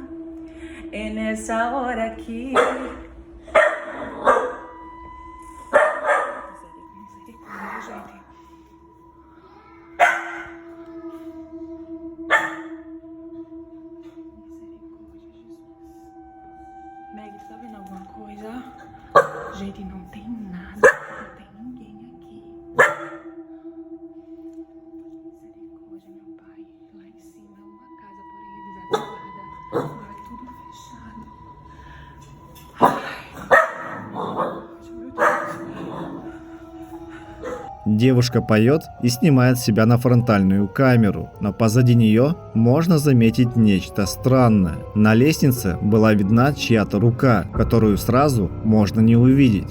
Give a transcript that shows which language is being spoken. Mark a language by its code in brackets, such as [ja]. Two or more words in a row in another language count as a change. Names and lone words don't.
[pt] É nessa hora que Meg, tu tá vendo alguma coisa? Gente, não tem nada, não tem ninguém aqui. Misericórdia, meu pai. Lá em cima é uma casa, porém é desativada. Agora é tudo fechado. [ru] Девушка поет и снимает себя на фронтальную камеру, но позади нее можно заметить нечто странное. На лестнице была видна чья-то рука, которую сразу можно не увидеть.